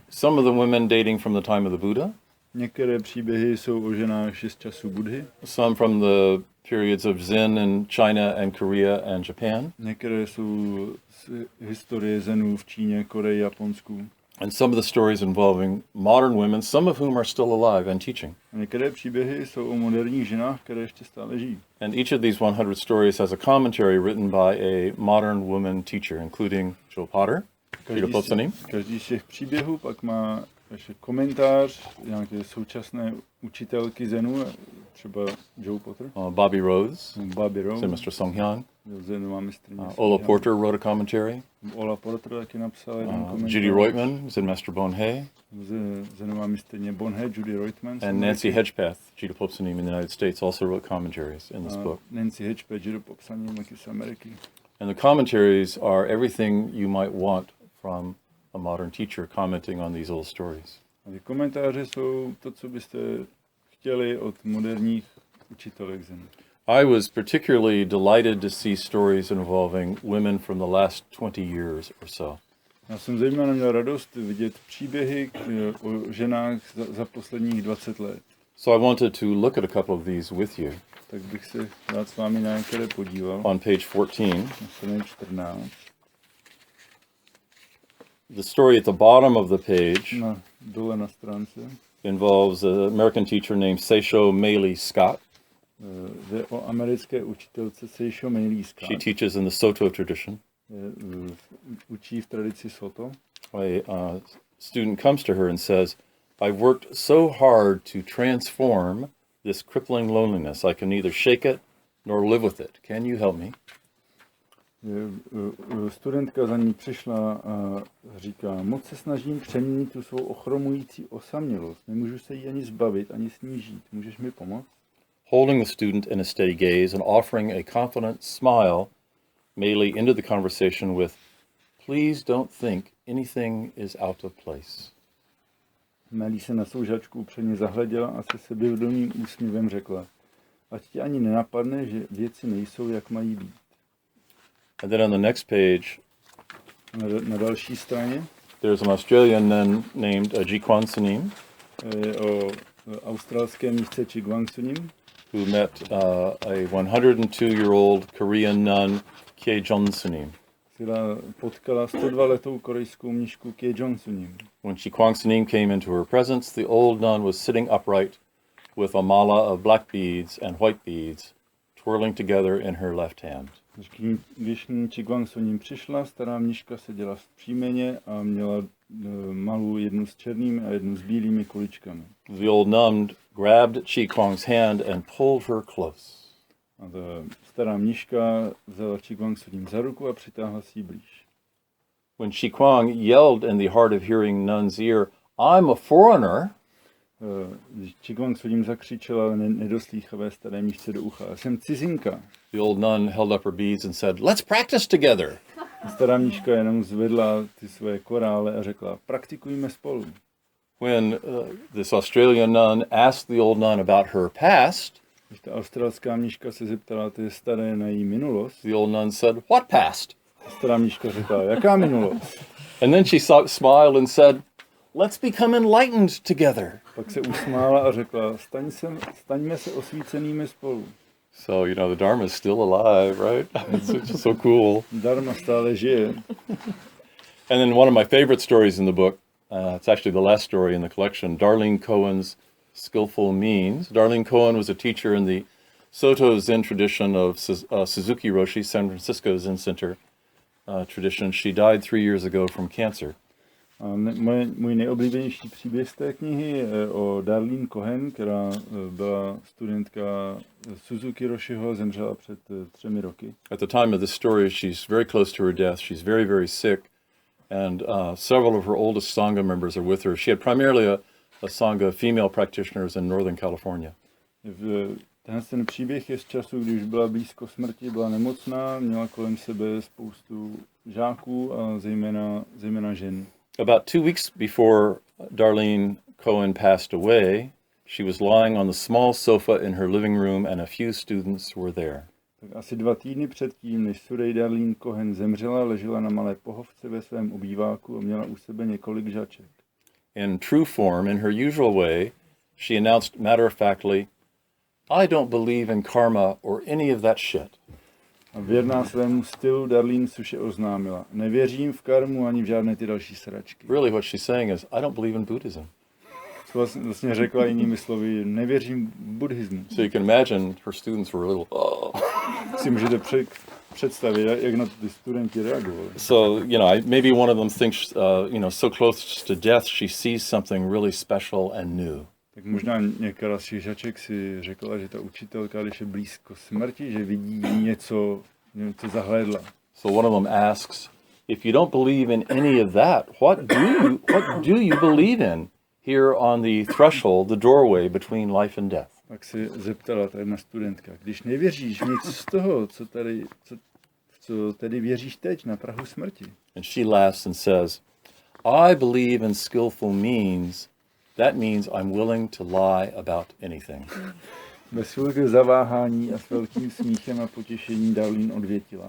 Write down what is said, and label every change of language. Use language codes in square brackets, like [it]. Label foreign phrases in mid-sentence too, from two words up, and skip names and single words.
[en] Some of the women dating from the time of the Buddha. [cs] Některé příběhy jsou o ženách 6 časů Budhy. [en] Some from the periods of Zen in China and Korea and Japan. [cs] Některé jsou z historie zenů v Číně, Koreji, Japonsku. [en] And some of the stories involving modern women, some of whom are still alive and teaching. [cs] Některé příběhy jsou o moderních ženách, které ještě stále žijí. [en] And each of these 100 stories has a commentary written by a modern woman teacher, including Jo Potter JDPSN. [cs] Každý z těch příběhů pak má ještě komentář nějaké současné učitelky zenu, třeba Jo Potter, Bobby Rose, Barry Briggs [en] Zen Mr. Songyang, [cs] zenová mistrně. [en] Ola Porter wrote a commentary, [cs] Ola Porter taky napsal jeden komentář. [en] Judy Reutemann, Zen Master Bonhe, [cs] Zenová mistrně Bonhe, Judy Reutemann. [en] and Nancy Hedgepeth, JDPSN in the United States, also wrote commentaries in this book. [cs] Nancy Hedgepeth, JDPSN taky z Ameriky. [en] And the commentaries are everything you might want from a modern teacher commenting on these old stories. [cs] A ty komentáře jsou to, co byste chtěli od moderních učitelek zenu. [en] I was particularly delighted to see stories involving women from the last 20 years or so. [cs] Já jsem zejména měl radost vidět příběhy o ženách za posledních 20 let. [en] So I wanted to look at a couple of these with you. [cs] Tak bych se rád s vámi na některé podíval. [en] On page 14. [cs] Na straně 14. [en] The story at the bottom of the page [cs] Dole na stránce. [en] involves an American teacher named Seisho Meili Scott. [cs] Jde o americké učitelce Seisho Meili Scott. [en] She teaches in the Soto tradition. [cs] Učí v tradici Soto. [en] A student comes to her and says, I've worked so hard to transform this crippling loneliness. I can neither shake it nor live with it. Can you help me? [cs] Studentka za ní přišla a říká, moc se snažím přeměnit tu svou ochromující osamělost. Nemůžu se jí ani zbavit, ani s ní žít. Můžeš mi pomoct? [en] Holding the student in a steady gaze and offering a confident smile, Meili ended the conversation with, please don't think anything is out of place. [cs] Meili se na svou žačku upřeně zahleděla a se sebevědomým úsměvem řekla, ať ti ani nenapadne, že věci nejsou, jak mají být. [en] And then on the next page, [cs] na další straně, [en] there's an Australian nun named Kwan [cs] o australské mnišce Kwan, [en] who met a 102-year-old Korean nun, Kye-jong [cs] která potkala 102letou korejskou mnišku Kye-jong. [en] When Kwan came into her presence, the old nun was sitting upright with a mala of black beads and white beads twirling together in her left hand. [cs] Když Kwan přišla, stará mniška seděla vzpřímeně a měla malu jednu s černými a jednu s bílými kuličkami. [en] The old nun grabbed Kwan's hand and pulled her close. [cs] A ta stará mniška vzala Kwan za ruku a přitáhla si ji blíž. [en] When Kwan yelled in the hard of hearing nun's ear, I'm a foreigner, [cs] Kwan zakřičela nedoslýchavé staré mnišce do ucha, jsem cizinka. [en] The old nun held up her beads and said, let's practice together. [cs] Stará mniška jenom zvedla ty své korále a řekla, praktikujme spolu. [en] When this Australian nun asked the old nun about her past, [cs] když ta australská mniška se zeptala ty staré na její minulost, [en] the old nun said, what past? [cs] Stará mniška řekla, jaká minulost? [en] And then she smiled and said, let's become enlightened together. [cs] Pak se usmála a řekla, staňme se osvícenými spolu. [en] So, the Dharma is still alive, right? It's just so cool. [cs] Dharma stále žije. [en] And then one of my favorite stories in the book, it's actually the last story in the collection, Darlene Cohen's Skillful Means. Darlene Cohen was a teacher in the Soto Zen tradition of Suzuki Roshi, San Francisco Zen Center tradition. She died 3 years ago from cancer. [cs] A můj nejoblíbenější příběh z té knihy je o Darlene Cohen, která byla studentka Suzuki Roshiho, zemřela před 3 roky. [en] At the time of this story, she's very close to her death. She's very, very sick. And several of her oldest Sangha members are with her. She had primarily a Sangha of female practitioners in Northern California. [cs] Ten příběh je z času, když byla blízko smrti, byla nemocná, měla kolem sebe spoustu žáků a zejména žen. [en] About 2 weeks before Darlene Cohen passed away, she was lying on the small sofa in her living room and a few students were there. [cs] Tak asi 2 týdny předtím, než Suraj Darlene Cohen zemřela, ležela na malé pohovce ve svém obýváku a měla u sebe několik žaček. [en] In true form, in her usual way, she announced matter-of-factly, I don't believe in karma or any of that shit. [cs] A věrná svému stylu Darlene suše oznámila, nevěřím v karmu ani v žádné ty další sračky. [en] Really what she's saying is, I don't believe in Buddhism. [cs] Vlastně řekla jinými slovy, nevěřím v buddhismu. [en] So you can imagine her students were a little, oh. [cs] Si můžete představit, jak na to ty studenti reagovali. [en] So, maybe one of them thinks, so close to death, she sees something really special and new. [cs] Tak možná některá z těch žaček si řekla, že ta učitelka, když je blízko smrti, že vidí něco zahlédla. [en] So one of them asks, if you don't believe in any of that, what do you believe in here on the threshold, the doorway between life and death? [cs] Tak se zeptala ta jedna studentka, když nevěříš v nic z toho, co tedy věříš teď na prahu smrti. [en] And she laughs and says, I believe in skillful means. That means I'm willing to lie about anything. [cs] Bez chvilky zaváhání a s velkým smíchem a potěšení Darlene odvětila.